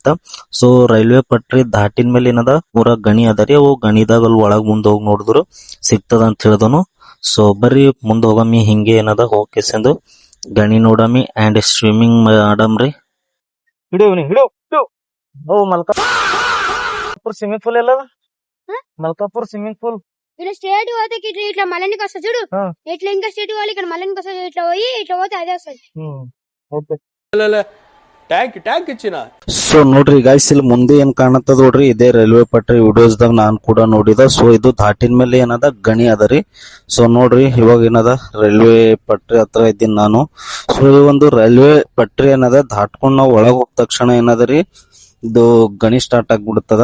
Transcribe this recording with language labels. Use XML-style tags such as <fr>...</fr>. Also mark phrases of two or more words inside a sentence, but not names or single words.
<kn>ಸೊ ರೈಲ್ವೆ ಪಟ್ರಿ ದಾಟಿನ ಮೇಲೆ ಏನದ ಊರ ಗಣಿ ಅದರಿ. ಅವು ಗಣಿದಾಗ ಅಲ್ಲಿ ಒಳಗ್ ಮುಂದ್ ಹೋಗಿ ನೋಡಿದ್ರು ಸಿಗ್ತದ ಅಂತ ಹೇಳಿದನು. ಸೊ ಬರ್ರಿ ಮುಂದ್ ಹೋಗಮ್ಮಿ, ಹಿಂಗೆ ಏನದ ಹೋಗಿಸಿಂದು ಗಣಿ ನೋಡಮ್ಮಿ</kn> <en>and swimming</en> <kn>ಮಾಡಮ್ರಿ.</kn> <te>ಓ మల్కాపూర్</te> <en>swimming pool</en> <te>ఎలా మల్కాపూర్</te> <en>swimming pool</en> <te>ఇలా స్టేట్ పోతే ఇట్లా మల్లనికి వస్తా చూడు. ఇట్లా ఇంకా స్టేట్ పోవాలి, ఇక్కడ మల్లనికి వస్తా, ఇట్లా పోయి ఇట్లా పోతే అదే వస్తుంది. ట్యాంక్ ఇచ్చిన.</te> <kn>ಸೊ ನೋಡ್ರಿ ಗಾಯ್ಸ್ ಇಲ್ಲಿ ಮುಂದೆ ಏನ್ ಕಾಣತ್ತದ ನೋಡ್ರಿ, ಇದೇ ರೈಲ್ವೆ ಪಟ್ರಿ ವಿಡಿಯೋಸ್ದಾಗ ನಾನ್ ಕೂಡ ನೋಡಿದ. ಸೊ ಇದು ದಾಟಿನ ಮೇಲೆ ಏನದ ಗಣಿ ಅದರಿ. ಸೊ ನೋಡ್ರಿ ಇವಾಗ ಏನದ ರೈಲ್ವೆ ಪಟ್ರಿ ಹತ್ರ ಇದ್ದೀನಿ ನಾನು. ಸೊ ಈ ಒಂದು ರೈಲ್ವೆ ಪಟ್ರಿ ಏನದ ದಾಟ್ಕೊಂಡ್ ನಾವ್ ಒಳಗ್ ಹೋದ ತಕ್ಷಣ ಏನದರಿ ಇದು ಗಣಿ ಸ್ಟಾರ್ಟ್ ಆಗ್ಬಿಡ್ತದ.</kn>